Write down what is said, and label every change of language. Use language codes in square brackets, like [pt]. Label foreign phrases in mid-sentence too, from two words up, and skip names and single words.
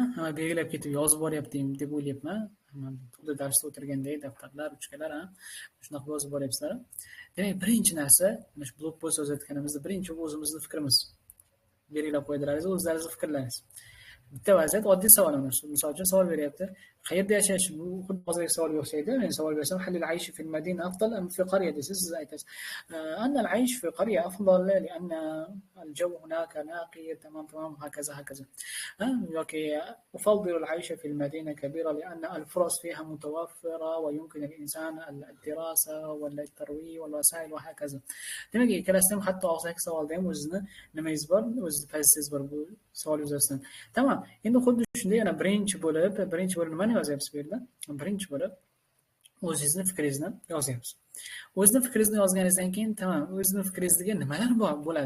[uz] Hamma belgilab ketib yozib boryapti deb o'ylayapman. Xuddi darsda o'tirgandek daftarlar, ruchkalar, shunaqa yozib boryapsizlar. Demak, birinchi narsa, mana shu blog post yozayotganimizda birinchi o'zimizning fikrimiz. Belgilab qo'ydilaringiz, o'zlaringiz fikrlaringiz. Bitta vaziyat, oddiy savol emas. Misol uchun savol beryapti. Qayerda yashash? Bu xuddi hozirgi savolga o'xshaydi. Men savol bersam, [ar] هل العيش في المدينة أفضل أم في قرية [uz] desiz, siz aytasiz. [ar] أن العيش في قرية أفضل لأن الجو هناك نقي تمام هكذا. yoki أفضل العيش في المدينة كبيرة لأن الفرص فيها متوفرة ويمكن الإنسان الدراسة والترويح والوسائل وهكذا. [uz] Demak, ikkalasidan hatto og'zaki savolda ham o'zini nimangiz bor, o'z pozitsiyasiz bor bu savol yuzasidan. Tamam. Endi xuddi shunday yana birinchi bo'lib nimani yozyapsiz bu yerda? Birinchi bo'lib o'zingizni fikringizni yozyapsiz. O'zingizni fikringizni yozganingizdan keyin tamam, o'zingizni fikringizga nimalar bo'ladi?